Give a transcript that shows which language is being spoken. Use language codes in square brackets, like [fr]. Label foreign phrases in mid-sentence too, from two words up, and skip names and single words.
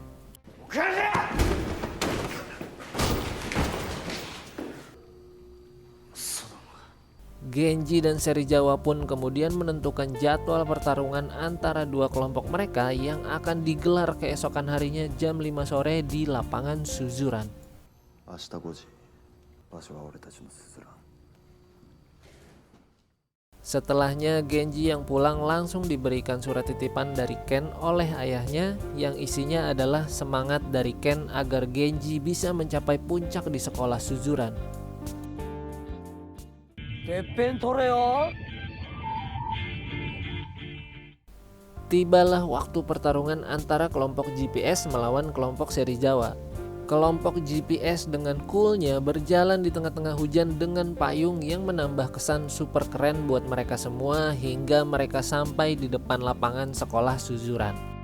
[id] Genji dan Serizawa pun kemudian menentukan jadwal pertarungan antara dua kelompok mereka yang akan digelar keesokan harinya jam 5 sore di lapangan Suzuran. [ja] 明日5時、場所は俺たちのスズラン。 [id] Setelahnya Genji yang pulang langsung diberikan surat titipan dari Ken oleh ayahnya yang isinya adalah semangat dari Ken agar Genji bisa mencapai puncak di sekolah Suzuran. [ja] てっぺん取れよ。 [id] Tibalah waktu pertarungan antara kelompok GPS melawan kelompok Serizawa. Kelompok GPS dengan coolnya berjalan di tengah-tengah hujan dengan payung yang menambah kesan super keren buat mereka semua hingga mereka sampai di depan lapangan sekolah Suzuran.